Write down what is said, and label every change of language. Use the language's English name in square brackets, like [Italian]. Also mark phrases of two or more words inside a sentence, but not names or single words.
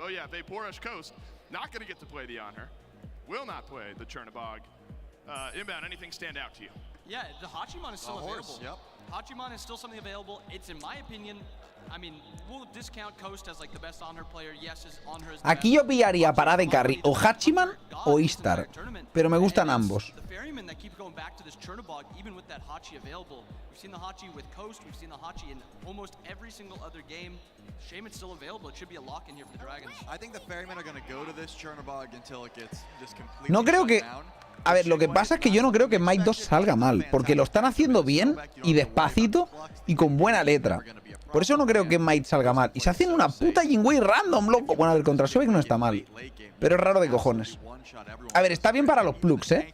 [English] Oh yeah, Vaporish Coast, not going to get to play the Honor. Will not play the Chernobog. Inbound, anything stand out to you? Yeah, the Hachiman is still available. Yep. Hachiman is still something available. It's, in my opinion, I mean, we'll discount Coast as like the best Honor player. Yes, his Honor is the [Spanish] Aquí yo pillaría para de carry o Hachiman o Istar, pero me gustan ambos. [English] The ferrymen that keep going back to this Chernobog, even with that Hachi available. We've seen the Hachi with Coast, we've seen the Hachi in almost every single other game. Shame it's still available. It should be a lock in here for the Dragons. I think the ferrymen are going to go to this Chernobog until it gets just completely [Spanish] No creo [English] shut [Spanish] que... [English] down. [Spanish] A ver, lo que pasa es que yo no creo que Smite 2 salga mal, porque lo están haciendo bien y despacito y con buena letra. Por eso no creo que Smite salga mal. Y se hacen una puta Jingwei random, loco. Bueno, a ver, contra Sobek no está mal, pero es raro de cojones. A ver, está bien para los plugs, ¿eh?